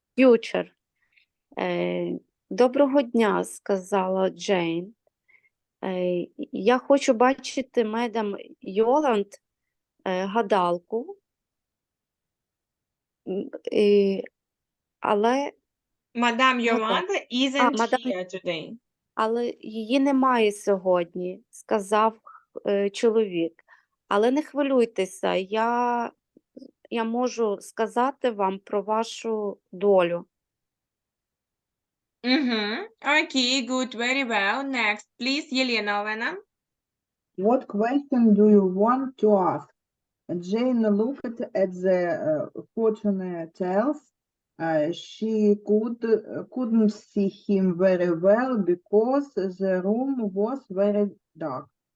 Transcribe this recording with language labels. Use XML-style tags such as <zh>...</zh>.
<uk>Future. Доброго дня, сказала Джейн. Я хочу бачити мадам Йоланд, гадалку, але...</uk> <en>Мадам Йоланда isn't here today.</en> <uk>Але її немає сьогодні, сказав чоловік. Але не хвилюйтеся, я можу сказати вам про вашу долю.</uk> <en>Okay, good, very well. Next, please, Єлена Олена. What question do you want to ask? Jane looked at the fortune tells. She couldn't see him very well because the room was very dark.</en>